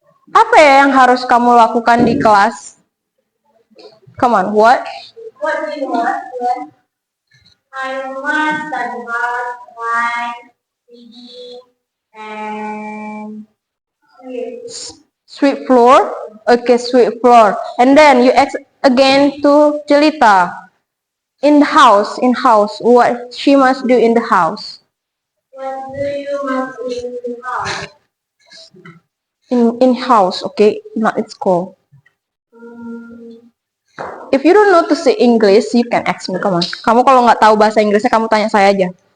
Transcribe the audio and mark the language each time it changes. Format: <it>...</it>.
<id>Apa ya yang harus kamu lakukan di kelas?</id> <en>Come on, what? What do you want? I must study hard, write, reading, and Sweep floor. Okay, sweep floor. And then you ask again to Jelita. In the house, what she must do in the house? what do you must do in the house? In house, okay, not at school. If you don't know to say English, you can ask me. Come on.</en> <id>Kamu kalau nggak tahu bahasa Inggrisnya, kamu tanya saya aja.</id>